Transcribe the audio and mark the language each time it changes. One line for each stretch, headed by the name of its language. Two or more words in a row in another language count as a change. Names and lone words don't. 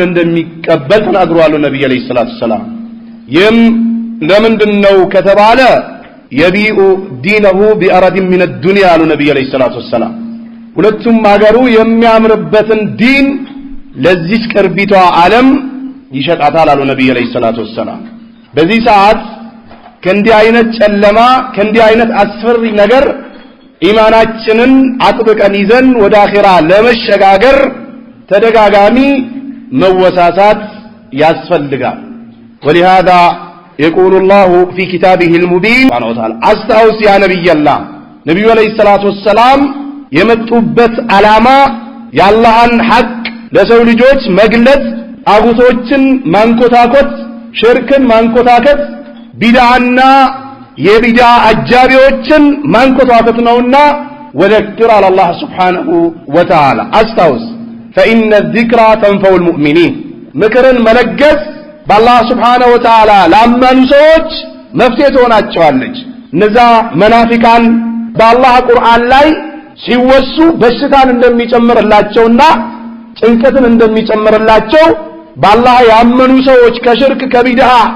Amharic: እንደሚቀበል ተናግረዋል ነብዩ
Arabic: عليه الصلاة والسلام።
Amharic: ይህም ለምንድነው ከተባለ
Arabic: يبيع دينه بعرض من الدنيا
Amharic: አሉ ነብዩ
Arabic: عليه الصلاة والسلام።
Amharic: ሁለቱም ሀገሩ የሚያምርበትን ዲን ለዚህ ቅርቢቷ ዓለም ይሸጣታል አሉ ነብዩ
Arabic: عليه الصلاة والسلام።
Amharic: በዚህ ሰዓት ከእንዲህ አይነት ጨለማ ከእንዲህ አይነት አስፈሪ ነገር ኢማናችንን አጥብቀን ይዘን ወደ አኺራ ለመሸጋገር ተደጋጋሚ መወሳሳት ያስፈልጋል።
Arabic: ولهذا يقول الله في كتابه المبين سبحانه وتعالى أستوصي يا نبي الله نبي عليه الصلاة والسلام
Amharic: የመጡበት ዓላማ የአላህን ሐቅ ለሰው ልጆች መግለጽ፣ አጉቶችን ማንኮታኮት፣ ሽርክን ማንኮታከት፣ ቢድዓና የቢድዓ አጃቢዎችን ማንኮታኮት ነውና
Arabic: ወذكر على الله سبحانه وتعالى أستوص فإن الذكرى تنفع المؤمنين
Amharic: ምክርን መለገስ በአላህ
Arabic: سبحانه وتعالى
Amharic: ላመኑ ሰዎች መፍትሄ ትሆናቸዋለች። እነዛ መናፊቃን በአላህ ቁርአን ላይ ሲወሱ በሽታን እንደሚጨምርላቸውና ጭንቀትን እንደሚጨምርላቸው በአላህ ያመኑ ሰዎች ከሽርክ ከቢድዓ